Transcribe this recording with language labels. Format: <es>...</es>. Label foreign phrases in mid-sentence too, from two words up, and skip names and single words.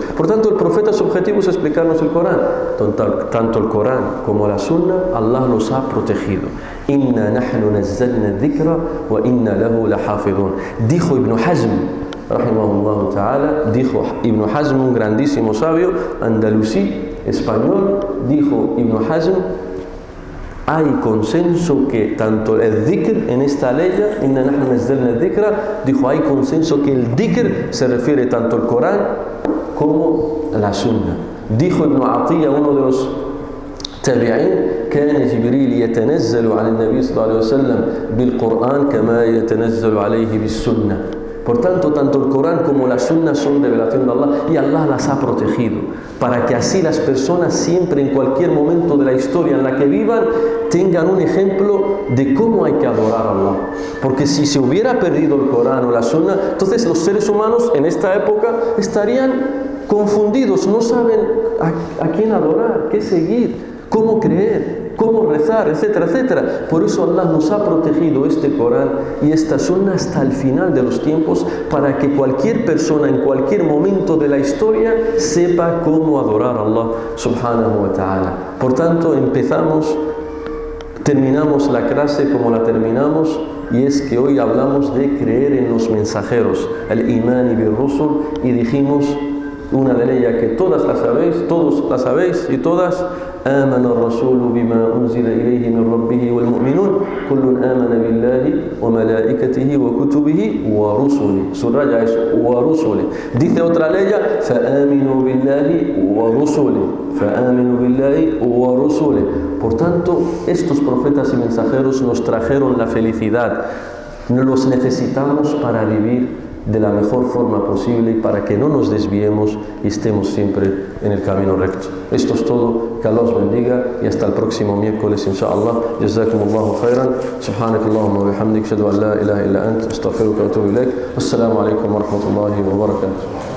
<es>Por tanto, el profeta, su objetivo es explicarnos el Corán. Tanto el Corán como la Sunna, Allah los ha protegido.</es> <ar>إنا نحن نزلنا الذكر وإنا له لحافظون.</ar> <es>Dijo Ibn Hazm,</es> <ar>رحمه الله تعالى,</ar> <es>dijo Ibn Hazm, un grandísimo sabio andalusí, español, dijo Ibn Hazm: hay consenso que tanto el dhikr en esta ley,</es> <ar>إنا نحن نزلنا الذكر,</ar> <es>dijo, hay consenso que el dhikr se refiere tanto al Corán como a la Sunna. Dijo Ibn Atiyya, uno de los</es> <ar>tabi'in: كان جبريل يتنزل على النبي صلى الله عليه وسلم بالقرآن كما يتنزل عليه بالسنة.</ar> <es>Por tanto, tanto el Corán como la Sunna son revelación de Allah, y Allah las ha protegido para que así las personas siempre, en cualquier momento de la historia en la que vivan, tengan un ejemplo de cómo hay que adorar a Allah. Porque si se hubiera perdido el Corán o la Sunna, entonces los seres humanos en esta época estarían confundidos, no saben a quién adorar, qué seguir, cómo creer, cómo rezar, etcétera, etcétera. Por eso Allah nos ha protegido este Corán y esta Sunna hasta el final de los tiempos, para que cualquier persona en cualquier momento de la historia sepa cómo adorar a Allah</es> <ar>سبحانه وتعالى.</ar> <es>Por tanto, terminamos la clase como la terminamos, y es que hoy hablamos de creer en los mensajeros, el</es> <ar>الإيمان بالرسل,</ar> <es>y dijimos una de ellas que todas la sabéis, todos la sabéis y todas:</es> <ar>آمن الرسول بما أنزل إليه من ربه والمؤمنون كل آمن بالله وملائكته وكتبه ورسله.</ar> <es>Subraya eso, ورسله. Dice otra ley:</es> <ar>فآمنوا بالله ورسله, فآمنوا بالله ورسله.</ar> <es>Por tanto, estos profetas y mensajeros nos trajeron la felicidad. No los necesitamos para vivir de la mejor forma posible y para que no nos desviemos y estemos siempre en el camino recto. Esto es todo, que Allah os bendiga y hasta el próximo miércoles, inshallah.</es> <ar>جزاكم الله خيرا. سبحانك اللهم وبحمدك، أشهد أن لا إله إلا أنت، أستغفرك وأتوب إليك. السلام عليكم ورحمة الله وبركاته.</ar>